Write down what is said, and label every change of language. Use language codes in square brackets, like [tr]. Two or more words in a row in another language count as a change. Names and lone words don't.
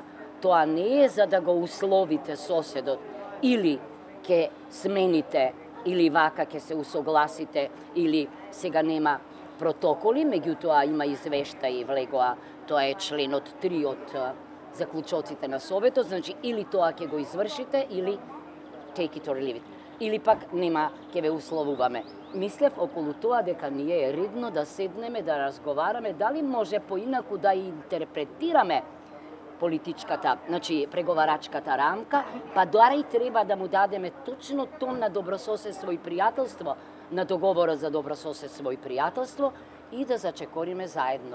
[mk] Тоа не е за да го условите соседот или ќе смените или вака ќе се усогласите или сега нема протоколи, меѓутоа има извештаи влегоа, тоа е членот 3 од заклучоците на Советот, значи или тоа ќе го извршите или [en] take it or leave it. [mk] Или пак нема ќе ве условуваме. Мислев околу тоа дека ние е редно да седнеме, да разговараме, дали може поинаку да интерпретираме политичката, значи преговарачката рамка, па дори треба да му дадеме точно тон на добрососедство и пријателство, на договорот за добрососедство и пријателство и да зачекориме заедно.